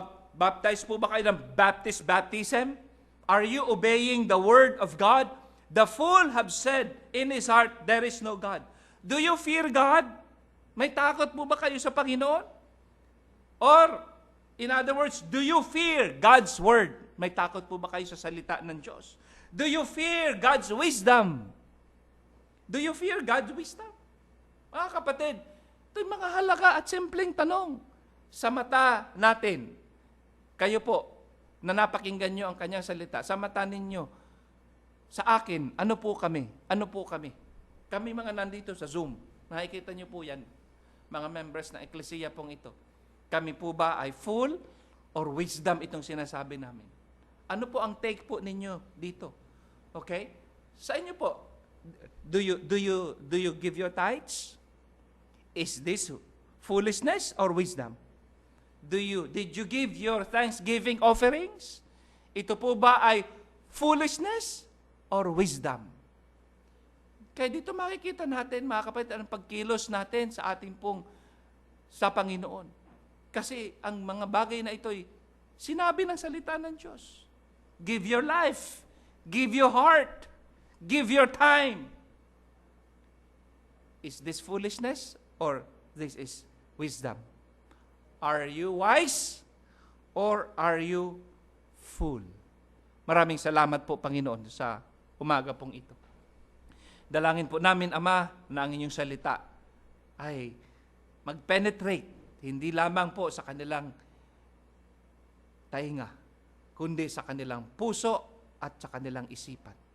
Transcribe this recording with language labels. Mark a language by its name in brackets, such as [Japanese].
[English] Baptized [Filipino] po ba kayo ng [English] Baptist baptism? Are you obeying the word of God? The fool have said in his heart, there is no God. Do you fear God? [Filipino] May takot po ba kayo sa Panginoon? [English] Or, in other words, do you fear God's word? [Filipino] May takot po ba kayo sa salita ng Diyos? [English] Do you fear God's wisdom? Do you fear God's wisdom? [Filipino] Mga kapatid, ito'y mga halaga at simpleng tanong sa mata natin. Kayo po, na napakinggan nyo ang kanyang salita, sa mata ninyo, sa akin, ano po kami? Ano po kami? Kami mga nandito sa Zoom, nakikita nyo po yan, mga members ng Ecclesia pong ito. Kami po ba ay full or wisdom itong sinasabi namin? Ano po ang take po ninyo dito? [English] Okay? [Filipino] Sa inyo po, [English] do you give your tithes? Is this foolishness or wisdom? Did you give your thanksgiving offerings? [Filipino] Ito po ba ay [English] foolishness or wisdom? [Filipino] Kaya dito makikita natin, mga kapatid, ang pagkilos natin sa ating pong sa Panginoon. Kasi ang mga bagay na ito'y sinabi ng salita ng Diyos. [English] Give your life. Give your heart. Give your time. Is this foolishness or this is wisdom? Are you wise or are you fool? [Filipino] Maraming salamat po, Panginoon, sa umaga pong ito. Dalangin po namin, Ama, na ang inyong salita ay mag-penetrate, hindi lamang po sa kanilang tainga, kundi sa kanilang puso at sa kanilang isipan.